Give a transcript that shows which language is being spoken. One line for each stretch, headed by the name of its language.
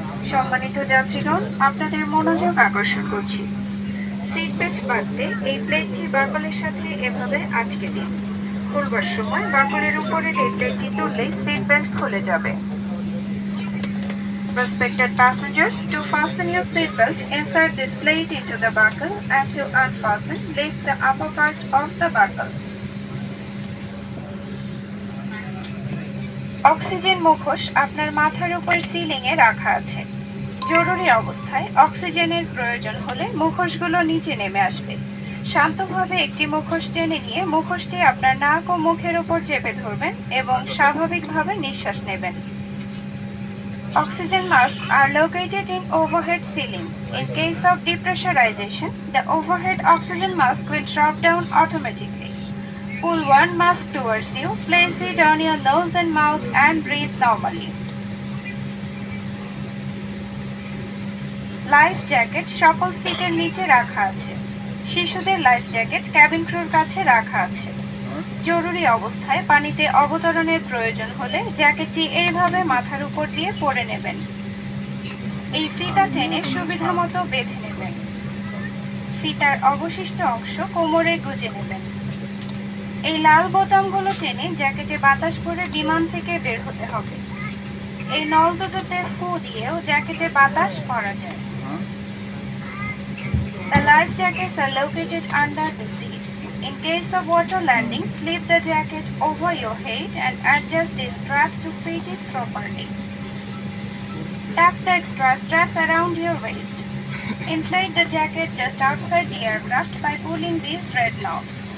Bangla: সম্মানিত যাত্রীগণ, আপনাদের মনোযোগ আকর্ষণ করছি। সিট বেল্ট বাঁধতে এই প্লেটটি বাকলের সাথে এভাবে আটকে দিন। খুলবার সময় বাকলের উপরের এই প্লেটটি তুললেই সিট বেল্ট খুলে যাবে।
English: Respected passengers, to fasten your seat belt, insert this plate into the buckle, and to unfasten, lift the upper part of the buckle.
Bangla: Oxygen মুখোশ আপনার মাথার উপর সিলিং এ রাখা আছে। জরুরি অবস্থায় অক্সিজেনের প্রয়োজন হলে মুখোশগুলো নিচে নেমে আসবে। শান্তভাবে একটি মুখোশ টেনে নিয়ে মুখোশটি আপনার নাক ও মুখের উপর চেপে ধরবেন এবং স্বাভাবিকভাবে নিঃশ্বাস নেবেন।
English: Oxygen masks are located in overhead ceiling. In case of depressurization, the overhead oxygen mask will drop down automatically. Pull one mask towards you, place it on your nose and mouth and breathe normally.
Bangla: Life jacket সকল সিটের নিচে রাখা আছে। শিশুদের life jacket cabin ক্রুর কাছে রাখা আছে। জরুরি অবস্থায় পানিতে অবতরণের প্রয়োজন হলে জ্যাকেটটি এইভাবে মাথার উপর দিয়ে পরে নেবেন। এই ফিতা টেনে সুবিধামতো বেঁধে নেবেন। ফিতার অবশিষ্ট অংশ কোমরে গুজে নেবেন। এই লাল বোতামগুলো টেনে জ্যাকেটে বাতাস ভরে বিমান থেকে বের হতে হবে। এই নল দুটোতে ফু দিয়েও জ্যাকেটে বাতাস ভরা যায়।
English: The life jackets are located under the seats. In case of water landing, slip the jacket over your head and adjust the strap to fit it properly. Tap the extra straps around your waist. Inflate the jacket just outside the aircraft by pulling these red knobs.